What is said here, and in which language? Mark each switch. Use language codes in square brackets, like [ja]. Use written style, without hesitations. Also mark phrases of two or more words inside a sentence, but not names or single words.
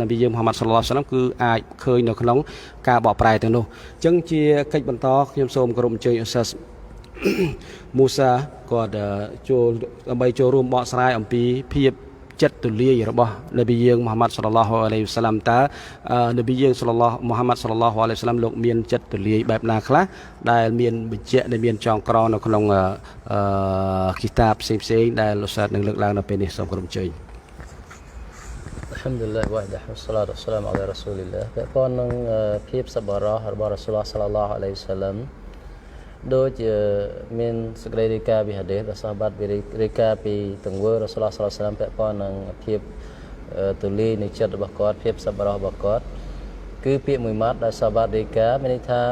[km] ប៊ីយើងមូហាម៉ាត់ [ar] صلى الله عليه وسلم [km] គឺអាចឃើញនៅក្នុងការបកប្រែទាំងនោះអញ្ចឹងជាកិច្ចបន្តខ្ញុំសូមគោរពអញ្ជើញឧស្សាហ៍មូសាគាត់ដើម្បីចូលរួមបកស្រាយអំពីភាពចិត្តទូលាយរបស់នប៊ីយើងមូហាម៉ាត់ [ar] صلى الله عليه وسلم [km] តើនប៊ីយើងមូហាម៉ាត់ [ar] صلى الله عليه وسلم [km] លោកមានចិត្តទូលាយបែបណាខ្លះដែលមានបញ្ជាក់ដែលមានចងក្រងនៅក្នុងគីតាបផ្សេងៗដែលឧស្សាហ៍នឹងលើកឡើងនៅពេលនេះសូមគោរពអញ្ជើញ [ar] الحمد لله وحده والصلاة والسلام على رسول الله [km] ពាក់ព័ន្ធនឹងភាពសប្បុរសរបស់រ៉ាស៊ូលឡោះ [ar] صلى الله عليه وسلم [km] ដូចមានសេចក្តីរាយការណ៍ពីហាឌីសរបស់សាហាបាត់រាយការណ៍ពីទង្វើរ៉ាស៊ូលឡោះ [ar] صلى الله عليه وسلم [km] ពាក់ព័ន្ធនឹងភាពទូលាយនៃចិត្តរបស់គាត់ភាពសប្បុរសរបស់គាត់គឺពាក្យមួយម៉ាត់ដែលសាហាបាត់រាយការណ៍មានន័យថា